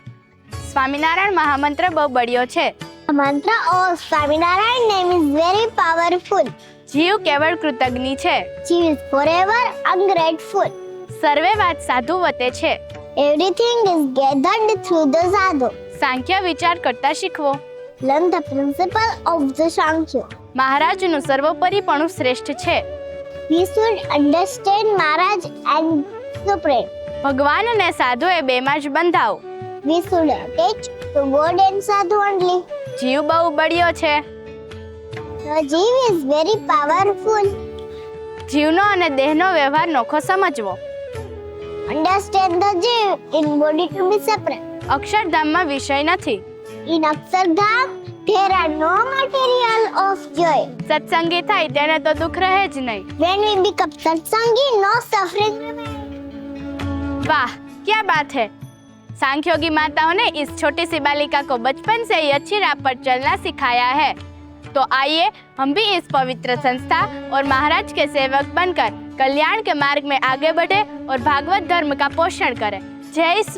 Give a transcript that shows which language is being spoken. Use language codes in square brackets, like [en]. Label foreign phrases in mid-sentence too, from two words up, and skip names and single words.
[gu] સ્વામીનારાયણ મહામંત્ર બહુ બઢિયો છે। [hi] मंत्र और [en] Swaminarayan name is very powerful. [gu] જીવ કેવળ કૃતજ્ઞ છે। [en] जीव is forever ungrateful। [gu] સર્વે બાત સાધુ વતે છે। [en] everything is gathered through the साधु। [gu] સાંખ્ય વિચાર કરતા શીખવો। [en] Learn the principle of the Sankhya. [gu] મહારાજનું સર્વોપરીપણું શ્રેષ્ઠ છે. [en] We should understand Maharaj and Supreme. [gu] ભગવાન અને સાધુ એ બેમાં જ બંધાવો. [en] We should attach to God and Sadhu only. [gu] જીવ બહુ બળ્યો છે. [en] The જીવ is very powerful. [gu] જીવનો અને દેહનો વ્યવહાર નોખો સમજવો. [en] Understand the જીવ in body to be separate. [gu] અક્ષરધામમાં વિષય નથી. [en] In Akshardham, there are no material of joy. [gu] સત્સંગી થાય તેને તો દુઃખ રહે જ નહીં. [en] When we become satsangi, no suffering remains. [hi] वाह, क्या बात है। सांख्योगी माताओं ने इस छोटी सी बालिका को बचपन से ही अच्छी राह पर चलना सिखाया है। तो आइए हम भी इस पवित्र संस्था और महाराज के सेवक बनकर कल्याण के मार्ग में आगे बढ़े और भागवत धर्म का पोषण करें।